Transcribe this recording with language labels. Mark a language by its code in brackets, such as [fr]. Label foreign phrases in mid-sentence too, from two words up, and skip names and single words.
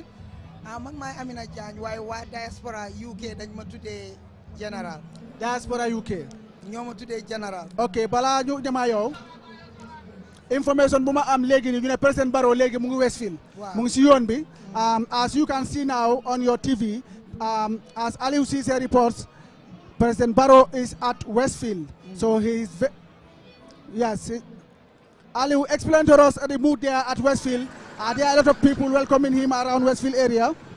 [wo] man maay Amina Diagne waaye waa diaspora UK dañ ma tuddee général. diaspora UK. ñoo ma tuddee général. ok balaa ñu demaa yow information bu ma am léegi nii ñu ne President Barrow léegi mu ngi Westfield. mu ngi si yoon bi. [en] as you can see now on your TV as Aliou Ceesay reports President Barrow is at Westfield. So he is yes. Aliou, explain to us the mood there at Westfield. There are a lot of people welcoming him around Westfield area.